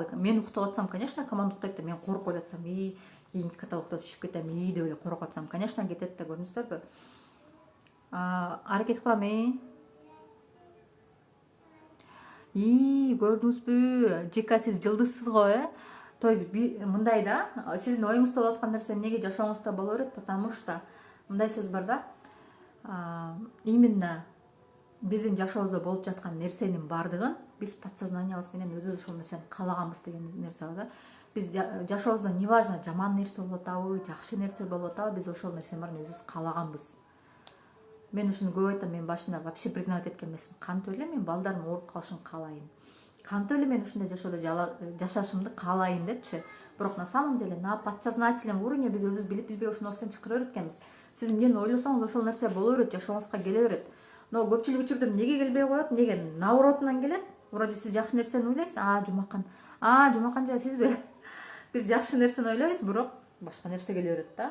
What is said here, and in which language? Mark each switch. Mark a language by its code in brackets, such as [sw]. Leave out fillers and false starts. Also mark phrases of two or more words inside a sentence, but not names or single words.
[ky] Мен уктап атсам, конечно, команда уктайт да. Мен коркуп жатсам, кийинки каталогдо түшүп кетем, деп эле коркуп атсам, конечно, кетет да, көрдүңүздөрбү? Аракет кылам, көрдүңүзбү? Жека сиз жылдызсыз го, [ru] То есть [ky] мындай да, сиздин оюңузда болуп аткан нерсе эмнеге жашооңузда боло берет, потому что мындай сөз бар да. Именно биздин жашообузда болуп жаткан нерсенин баардыгын биз подсознаниябыз менен өзүбүз ошол нерсени каалаганбыз деген нерсе бар да. Биз жашообузда неважно жаман нерсе болуп атабы, жакшы нерсе болуп атабы, биз ошол нерсенин баарын өзүбүз каалаганбыз. Мен ушуну көп айтам, мен башында [ru] вообще признавать [ky] эткен эмесмин. Кантип эле мен балдарым ооруп калышын каалайын. Кантип эле мен ушундай жашоодо жашашымды каалайын депчи. Бирок [ru] на самом деле на подсознательном уровне [ky] биз өзүбүз билип-билбей ошол нерсени чакыра берет экенбиз. Сиз эмнени ойлосоңуз ошол нерсе боло берет, жашооңузга келе берет. Но көпчүлүк учурда эмнеге келбей коет? Эмнеге наоборотунан келет? Вроде сиз жакшы нерсени ойлойсуз. Жумакан жай сизби? Биз жакшы нерсени ойлойбуз, бирок башка нерсе келе берет да.